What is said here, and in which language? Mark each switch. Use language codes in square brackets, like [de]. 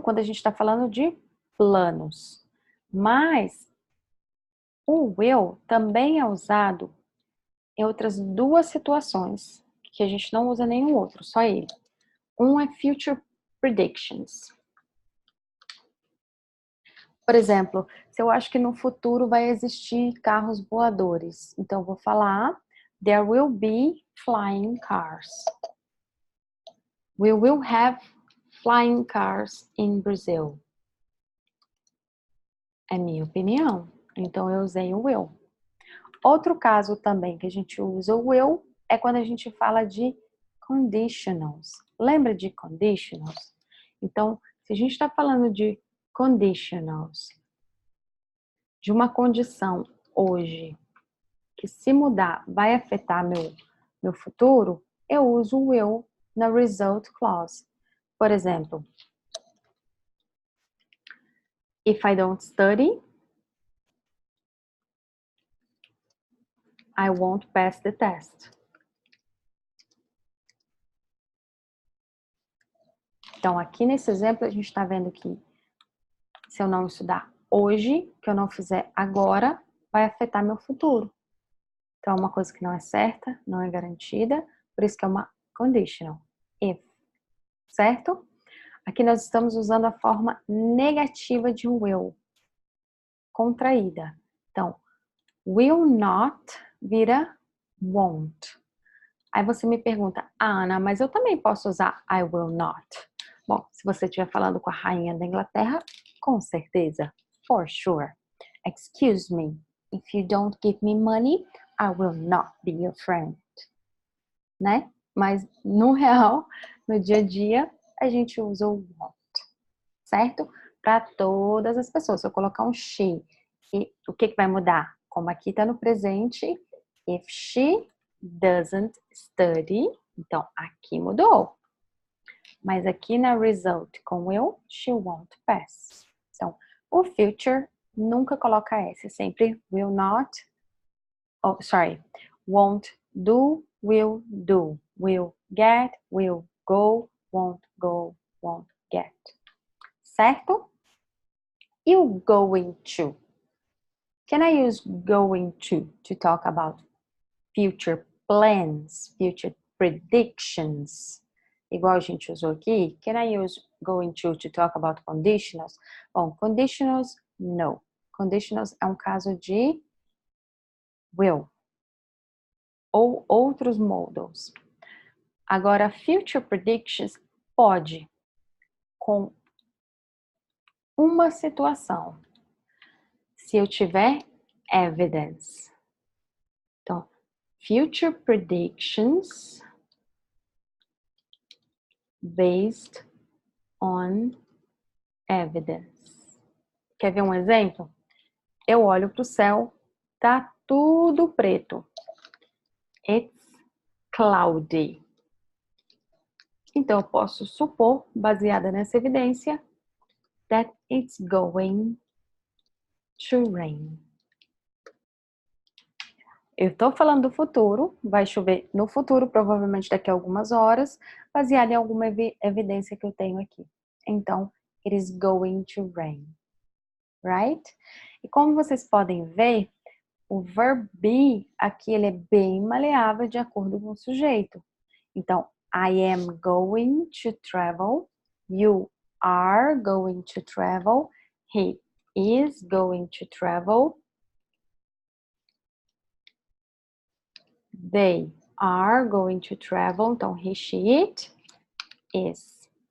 [pt] Quando a gente está falando de planos. Mas o will também é usado em outras duas situações, que a gente não usa nenhum outro, só ele. Um é future predictions. Por exemplo, se eu acho que no futuro vai existir carros voadores, então eu vou falar [en] there will be flying cars. We will have flying cars in Brazil. [pt] É minha opinião. Então eu usei o will. Outro caso também que a gente usa o will é quando a gente fala de conditionals. Lembra de conditionals? Então, se a gente está falando de conditionals, de uma condição hoje que se mudar vai afetar meu futuro, eu uso o will na result clause. [en] Por exemplo, if I don't study, I won't pass the test. [pt] Então, aqui nesse exemplo, a gente está vendo que se eu não estudar hoje, que eu não fizer agora, vai afetar meu futuro. Então, é uma coisa que não é certa, não é garantida, por isso que é uma conditional. If. Certo? Aqui nós estamos usando a forma negativa de will, contraída. Então, will not vira won't. Aí você me pergunta, Ana, mas eu também posso usar I will not? Bom, se você estiver falando com a rainha da Inglaterra, com certeza, for sure. [en] Excuse me, if you don't give me money, I will not be your friend. [pt] Né? Mas no real, no dia a dia, a gente usa o won't, certo? Para todas as pessoas. Se eu colocar um she, e o que vai mudar? Como aqui está no presente, [en] if she doesn't study, [pt] então aqui mudou. Mas aqui na result com will, [en] she won't pass. [pt] Então, o future nunca coloca S, sempre will not, won't do, will do, will get, will go, won't get. Certo? E o going to? [en] Can I use going to talk about future plans, future predictions? [pt] Igual a gente usou aqui. [en] Can I use going to talk about conditionals? [pt] Bom, conditionals, no. Conditionals é um caso de will. Ou outros modals. Agora, future predictions pode, com uma situação. Se eu tiver evidence. [en] Então, future predictions based on evidence. [pt] Quer ver um exemplo? Eu olho para o céu, tá tudo preto. [en] It's cloudy. [pt] Então, eu posso supor, baseada nessa evidência, [en] that it's going to rain. [pt] Eu estou falando do futuro, vai chover no futuro, provavelmente daqui a algumas horas, baseado em alguma evidência que eu tenho aqui. [en] Então, it is going to rain, right? [pt] E como vocês podem ver, o verb be aqui ele é bem maleável de acordo com o sujeito. [en] Então, I am going to travel, you are going to travel, he is going to travel, they are going to travel, então he, she, it, is.